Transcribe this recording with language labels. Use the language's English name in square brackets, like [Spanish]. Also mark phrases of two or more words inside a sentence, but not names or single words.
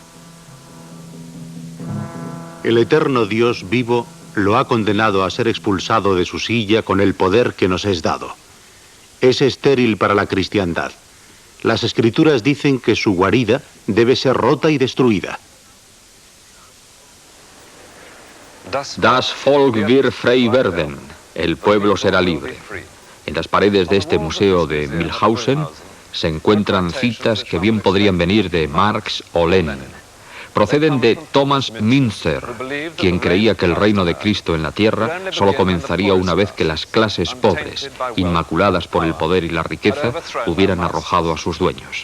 [Spanish] El eterno Dios vivo lo ha condenado a ser expulsado de su silla con el poder que nos es dado. Es estéril para la cristiandad. Las Escrituras dicen que su guarida debe ser rota y destruida. [German] Das Volk wird frei werden. [Spanish] El pueblo será libre. En las paredes de este museo de Mühlhausen se encuentran citas que bien podrían venir de Marx o Lenin. Proceden de Thomas Münzer, quien creía que el reino de Cristo en la tierra solo comenzaría una vez que las clases pobres, inmaculadas por el poder y la riqueza, hubieran arrojado a sus dueños.